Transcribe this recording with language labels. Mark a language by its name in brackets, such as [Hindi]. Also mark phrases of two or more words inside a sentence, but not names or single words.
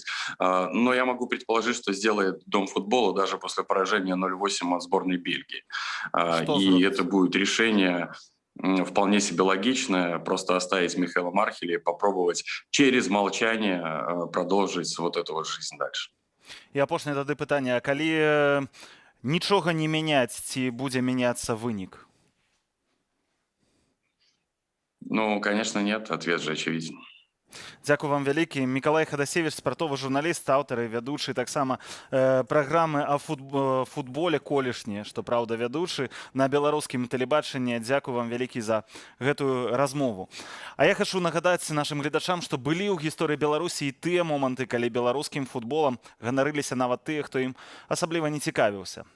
[Russian] Но я могу предположить, что сделает Дом футбола даже после поражения 0-8 от сборной Бельгии. И это будет решение вполне себе логичное, просто оставить Михаила Мархеля и попробовать через молчание продолжить вот эту вот жизнь дальше. [Belarusian] І апошняе тады пытанне, а калі нічога не мяняць, ці будзе мяняцца вынік? Ну, [Russian] конечно, нет. Ответ же очевиден. [Belarusian] Дзякую вам вялікі. Мікалай Хадасевіч, спартовы журналіст, аўтар і вядучы таксама праграмы [Russian] о футболе [Belarusian] колішні, што праўда вядучы на беларускім тэлебачанні. Дзякую вам вялікі за гэтую размову. А я хачу нагадаць нашым гледачам, што былі ў гісторыі Беларусі і тыя моманты, калі беларускім футболам ганарыліся нават тыя, хто ім асабліва не цікавіўся.